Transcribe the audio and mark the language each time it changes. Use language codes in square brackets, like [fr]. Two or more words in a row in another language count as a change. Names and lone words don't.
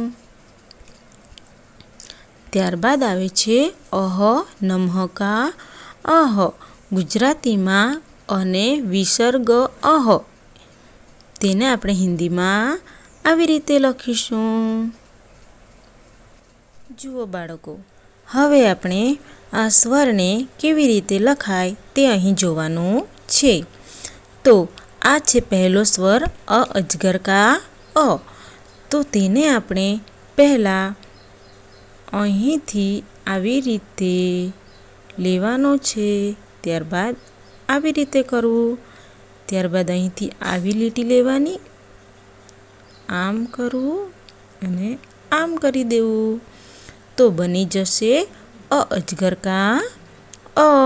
[gu] ત્યારબાદ આવે છે [hi] नमः का अह। [gu] ગુજરાતી માં અને વિસર્ગ અઃ, તેને આપણે હિંદી માં આવી રીતે લખીશું। જુઓ બાળકો, હવે આપણે આ સ્વરને કેવી રીતે લખાય તે અહીં જોવાનું છે। તો આ છે પહેલો સ્વર अ [hi] अजगर का अ। [gu] તો તેને આપણે પહેલા અહીંથી આવી રીતે લેવાનો છે, ત્યારબાદ આવી રીતે કરવું, ત્યારબાદ અહીંથી આવી લીટી લેવાની, આમ કરવું અને આમ કરી દેવું, તો બની જશે [hi] अजगर का अ.